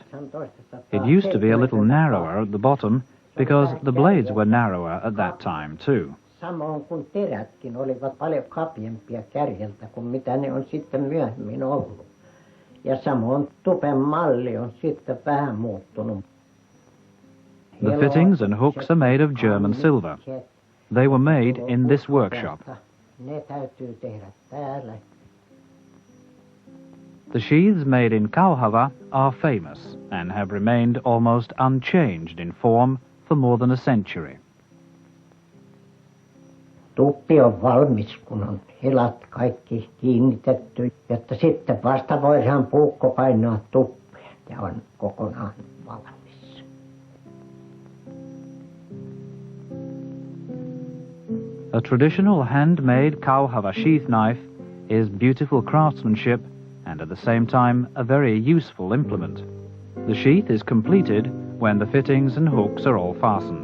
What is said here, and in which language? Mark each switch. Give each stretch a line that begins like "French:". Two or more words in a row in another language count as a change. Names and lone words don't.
English: It used to be a little narrower at the bottom because the blades were narrower at that time too.
Finnish: Samoin kuin terätkin olivat paljon kapeampia kärjeltä kuin mitä ne on sitten myöhemmin ollut. Ja samoin tupen malli on sitten vähän muuttunut.
English: The fittings and hooks are made of German silver. They were made in this workshop.
Finnish: Ne täytyy tehdä täällä.
English: The sheaths made in Kauhava are famous and have remained almost unchanged in form for more than a century.
Finnish: Tuppi on valmis, kun on hilat kaikki kiinnitetty, jotta sitten vasta voidaan puukko painaa tuppeen ja on kokonaan valmis.
English: A traditional handmade Kauhava sheath knife is beautiful craftsmanship and at the same time a very useful implement. The sheath is completed when the fittings and hooks are all fastened.